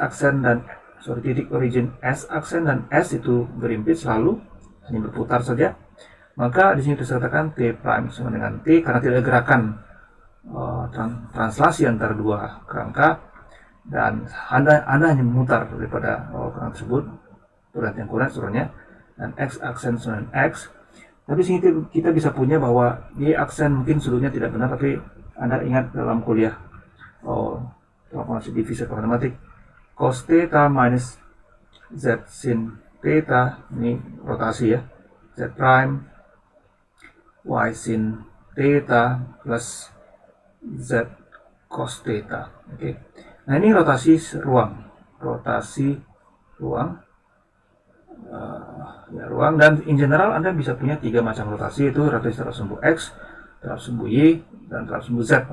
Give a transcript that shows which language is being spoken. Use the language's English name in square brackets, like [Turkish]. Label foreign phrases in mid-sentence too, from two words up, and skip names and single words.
[Indonesian] aksen dan titik origin S aksen dan S itu berimpit selalu, hanya berputar saja, maka di sini kita katakan [English] T prime [Indonesian] sama dengan T karena tidak ada gerakan translasi antara dua kerangka, dan anda hanya memutar daripada kerangka tersebut pergantian koordinat sebenarnya, dan X aksen sama dengan X. Tapi sini kita bisa punya bahwa Y aksen mungkin sudutnya tidak benar, tapi anda ingat dalam kuliah transformasi divisi matematik, cos theta minus Z sin theta, ini rotasi ya, [English] Z prime [Indonesian] Y sin theta plus Z cos theta. Oke. Nah, ini rotasi ruang. Ruang, dan [English] in general [Indonesian] Anda bisa punya 3 macam rotasi, itu rotasi terhadap sumbu X, terhadap sumbu Y, dan terhadap sumbu Z.